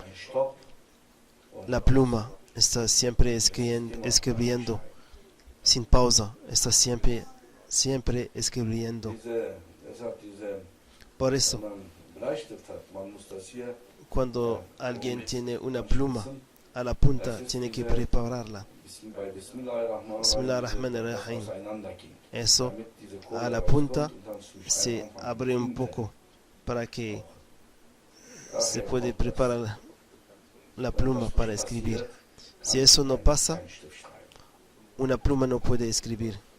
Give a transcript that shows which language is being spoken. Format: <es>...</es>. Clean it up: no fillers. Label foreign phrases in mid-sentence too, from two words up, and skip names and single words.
<es>La pluma está siempre escribiendo, sin pausa, está siempre escribiendo. Por eso, cuando alguien tiene una pluma a la punta, tiene que prepararla.</es> <ar>بسم الله الرحمن الرحيم.</ar> <es>Eso a la punta se abre un poco para que se puede preparar la pluma para escribir. Si eso no pasa, una pluma no puede escribir.</es>